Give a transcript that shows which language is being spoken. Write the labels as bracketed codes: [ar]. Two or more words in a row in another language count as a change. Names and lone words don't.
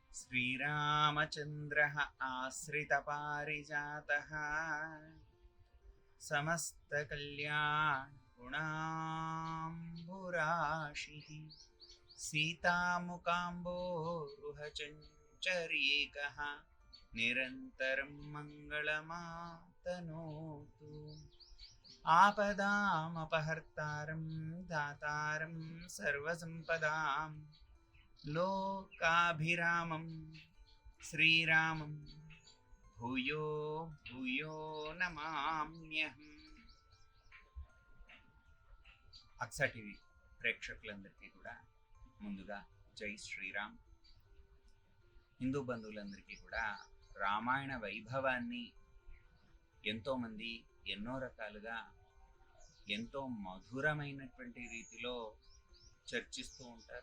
[sa] श्रीरामचन्द्रः आश्रितपारिजातः समस्तकल्याणगुणाम्बुराशिः सीतामुकाम्बोरुहचञ्चरीकः निरन्तरं मङ्गलमातनोतु। आपदामपहर्तारं दातारं सर्वसम्पदां लोकाभिरामं श्रीरामं भूयो भूयो నమామ్యహం. [te] అక్సా టీవీ ప్రేక్షకులందరికీ కూడా ముందుగా జై శ్రీరామ్. హిందూ బంధువులందరికీ కూడా రామాయణ వైభవాన్ని ఎంతోమంది ఎన్నో రకాలుగా ఎంతో మధురమైనటువంటి రీతిలో చర్చిస్తూ ఉంటారు.